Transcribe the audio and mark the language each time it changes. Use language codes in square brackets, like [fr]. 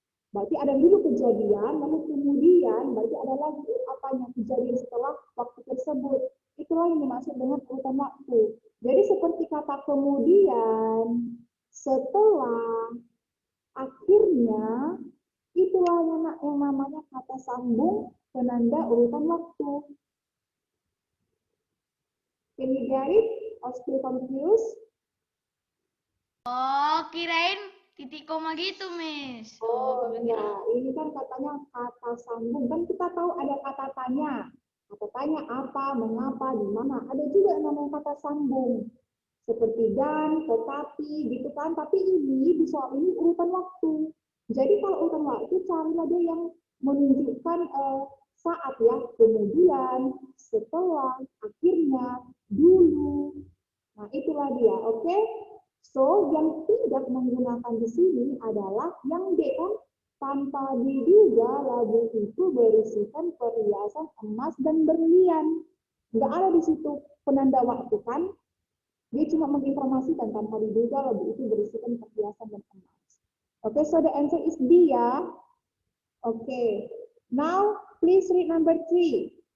[id] Berarti ada dulu kejadian, lalu kemudian berarti ada lagi apanya kejadian setelah waktu tersebut. Itulah yang dimaksud dengan urutan waktu. Jadi seperti kata kemudian, setelah, akhirnya, itulah yang namanya kata sambung penanda urutan waktu. [en] Can you get it? Or still confused? [id] Oh, kirain titik koma gitu, Miss. Oh, enggak. Ini kan katanya kata sambung. Kan kita tahu ada kata tanya. Kata tanya apa, mengapa, di mana. Ada juga yang namanya kata sambung. Seperti dan, tetapi, gitu kan. Tapi ini, di soal ini urutan waktu. Jadi kalau urutan waktu, carilah dia yang menunjukkan saat ya. Kemudian, setelah, akhirnya, dulu. Nah, itulah dia, oke? So, yang tidak menggunakan di sini adalah yang D kan, tanpa diduga lagu itu berisikan perhiasan emas dan berlian. Nggak ada di situ penanda waktu kan? Dia cuma menginformasikan tanpa diduga lagu itu berisikan perhiasan dan emas. [en] Oke, so the answer is B ya. Oke, now please read number 3.